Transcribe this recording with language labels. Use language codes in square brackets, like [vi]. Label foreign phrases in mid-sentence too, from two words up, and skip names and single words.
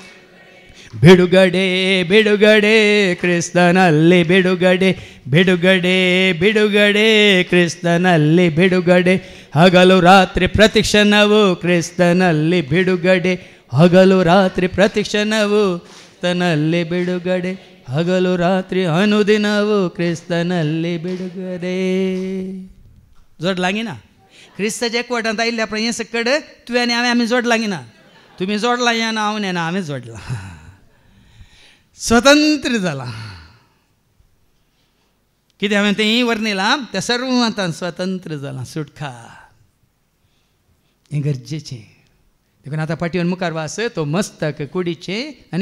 [kn] ಬಿಡುಗಡೆ ಬಿಡುಗಡೆ ಕ್ರಿಸ್ತನಲ್ಲಿ ಬಿಡುಗಡೆ ಬಿಡುಗಡೆ ಬಿಡುಗಡೆ ಕ್ರಿಸ್ತನಲ್ಲಿ ಬಿಡುಗಡೆ ಹಗಲು ರಾತ್ರಿ ಪ್ರತಿಕ್ಷಣವು ಕ್ರಿಸ್ತನಲ್ಲಿ ಬಿಡುಗಡೆ ಹಗಲು ರಾತ್ರಿ ಪ್ರತಿಕ್ಷಣವು ತನ್ನಲ್ಲಿ ಬಿಡುಗಡೆ ಹಗಲು ರಾತ್ರಿ ಅನುದಿನವು ಕ್ರಿಸ್ತನಲ್ಲಿ ಬಿಡುಗಡೆ [kok] जोडलांगी ना क्रिस्ताच्या एकवटांत आयिल्ल्या आपण हें सकट तुवें आनी हांवें आमी जोडलांगी ना तुमी जोडला या ना हांव ना हांवें जोडला स्वतंत्र जाला कितें हांवें तें वर्णिलां त्या सर्वांतान स्वतंत्र जाला सुटका हें गरजेचें देखून आतां पाटयेवन मुखार वास तो मस्तक कुडीचें आनी